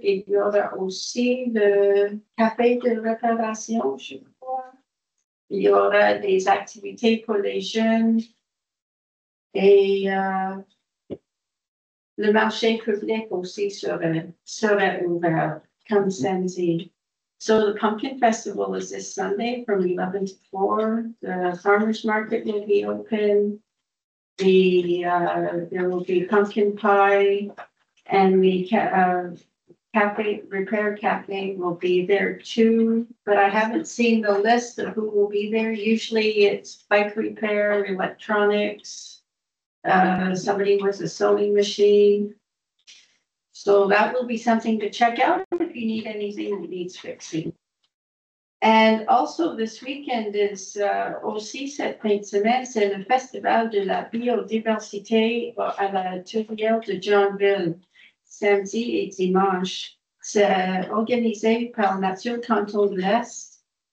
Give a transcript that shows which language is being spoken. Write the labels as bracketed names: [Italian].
[French] Et il y aura aussi le café de réparation, je crois. Il y aura des activités pour les jeunes et le marché public aussi serait ouvert comme samedi. [English] So the Pumpkin Festival is this Sunday from 11 to 4. The farmers market will be open. There will be pumpkin pie, and the Repair Cafe will be there too, but I haven't seen the list of who will be there. Usually it's bike repair, electronics, somebody with a sewing machine. So that will be something to check out if you need anything that needs fixing. And also this weekend is [French] aussi cette fin de semaine, c'est le festival de la biodiversité à la tourrière de Johnville. Samedi et dimanche. C'est organisé par Nature Canton de l'Est.